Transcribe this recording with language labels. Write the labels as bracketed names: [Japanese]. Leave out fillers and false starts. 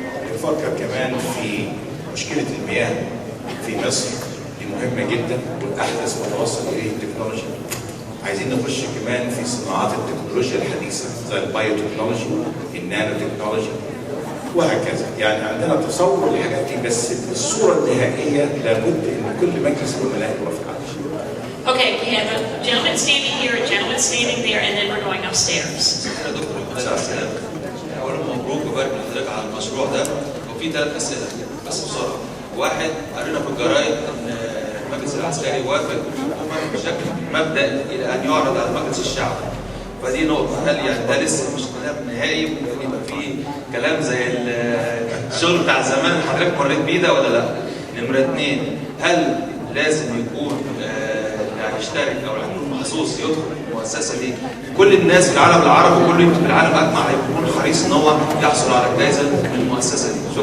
[Arabic] بنفكر كمان في مشكله المياه في مصر، دي مهمه جدا والاحدث ما توصل اليه التكنولوجيا. عايزين نخش كمان في صناعات التكنولوجيا الحديثه زي البايو تكنولوجي، النانو تكنولوجي وهكذا. يعني عندنا تصور للحاجات دي، بس الصوره النهائيه لابد ان كل مجلس الامناء يوافق عليها. [English] Okay, we have a gentleman standing here, a gentleman standing there, and then we're going upstairs. [Arabic] يا دكتور اولا مبروك وبارك لحضرتك على المشروع ده. وفي 3 اسئله بس بسرعه. واحد، قرينا في الجرايد ان المجلس العسكري وافق بشكل مبدئي الى ان يعرض على مجلس الشعب. فدي نقطه، هل يعني ده لسه مش كلام نهائي ممكن يبقى فيه كلام زي الشغل بتاع زمان اللي حضرتك مريت بيه ده ولا لا؟ نمره 2، هل لازم يكون يشترك او العمل مخصوص يدخل المؤسسه دي كل الناس في العالم العربي وكل يمكن في العالم اجمع هيكون حريص ان هو يحصل على الجائزه من المؤسسه دي؟